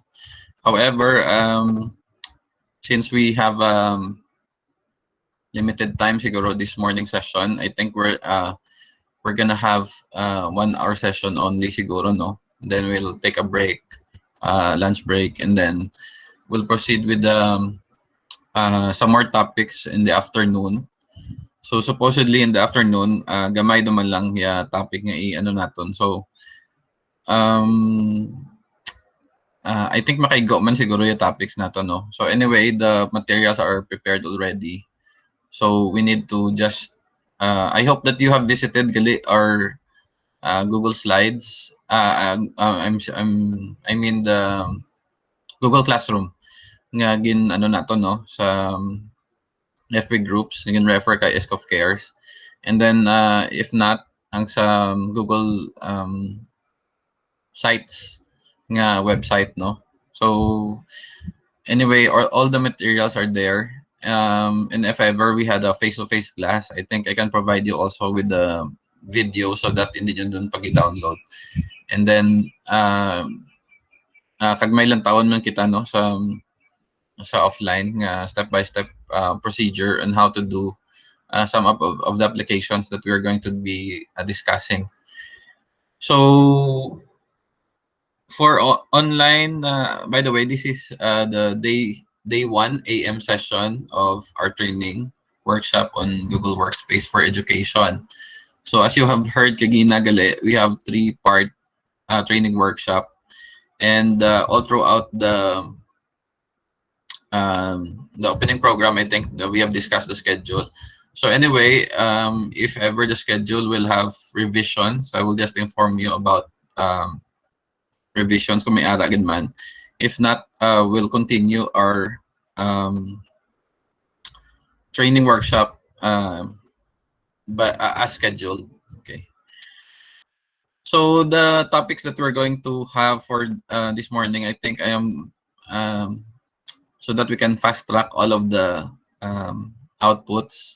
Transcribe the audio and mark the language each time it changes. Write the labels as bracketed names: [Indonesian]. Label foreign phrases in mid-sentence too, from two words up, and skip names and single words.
[English] However, since we have limited time siguro this morning session, I think we're gonna have 1 hour session only siguro, no? And then we'll take a break, lunch break, and then we'll proceed with some more topics in the afternoon. So supposedly in the afternoon, [Hiligaynon] gamay naman lang ya topic nga i-ano naton. [English] So um I think [Hiligaynon] makaigo man siguro yung topics nato, no? [English] So anyway, the materials are prepared already. So we need to just I hope that you have visited gali our Google Slides. I mean the Google Classroom [Hiligaynon] nga gin ano nato, no, sa FB groups nga gin refer kay ISCOF-CARES. [English] And then if not, [Hiligaynon] ang sa Google sites nga website, no. [English] So anyway, all the materials are there. And if ever we had a face-to-face class, I think I can provide you also with the video so that [Filipino] hindi nyo dun pag-download. [English] And then, [Hiligaynon] kagmay lang taon man kita, no, sa offline nga [English] step-by-step procedure on how to do some of the applications that we're going to be discussing. So, for online, by the way, this is the day 1 AM session of our training workshop on Google Workspace for Education. So as you have heard [Hiligaynon] kagina gali, [English] we have 3-part training workshop, and all throughout the opening program, I think that we have discussed the schedule. So anyway, if ever the schedule will have revisions, I will just inform you about revisions [Hiligaynon] kung may ara gid man. [English] If not, we'll continue our training workshop but as scheduled. Okay. So the topics that we're going to have for this morning, I think I am so that we can fast track all of the outputs.